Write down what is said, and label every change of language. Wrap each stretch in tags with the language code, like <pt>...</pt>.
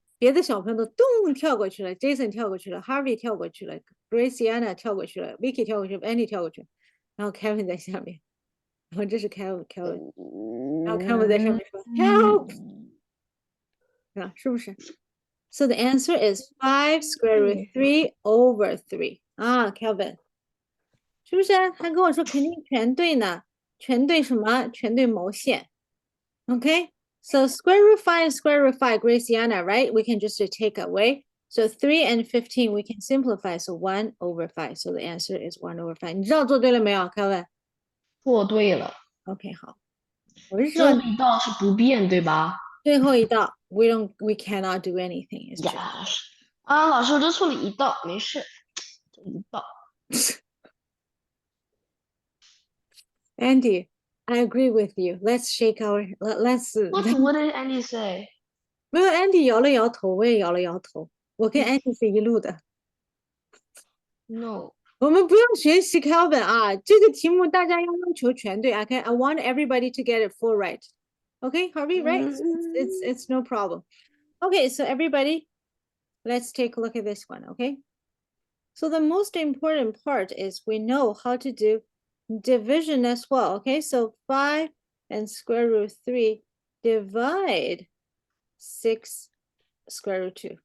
<zh>别的小朋友都洞跳过去了 ，Jason 跳过去了 ，Harvey 跳过去了，Graciana 跳过去了，Vicky 跳过去了，Andy 跳过去了，然后 Kevin 在下面，然后这是 Kevin，然后 Kevin 在上面说 help，啊，是不是？</zh> <en>So the answer is 5 square root 3 over 3</en> <zh>啊，Kevin，是不是？他跟我说肯定全对呢，全对什么？全对毛线。</zh> <en>Okay, so square root 5 is square root 5, Graciana, right? We can just take away. So 3 and 15, we can simplify. So 1 over 5. So the answer is 1 over 5.</en> <zh>你知道做对了没有，</zh> <en>Kevin？</en> <zh>做对了。</zh> <en>OK，</en> <zh>好，我是最后说一道是不变，对吧？最后一道，</zh> <en>we cannot do anything. It's just Yes.</en> <zh>啊，老师，我就错了一道，没事，就一道。</zh> <en>Andy. I agree with you. Let's shake our. Let's. What did Andy say?</en> <zh>没有 Andy 摇了摇头，我也摇了摇头。我跟 Andy 是一路的。</zh> <en>No.</en> <zh>我们不用学习 Calvin 啊，这个题目大家要求全对。</zh> <en>Okay, I want everybody to get it full right. Okay, Harvey, right? It's no problem. Okay, so everybody, let's take a look at this one. Okay, so the most important part is we know how to do division as well. Okay, so 5 and square root 3 divide 6 square root 2.</en>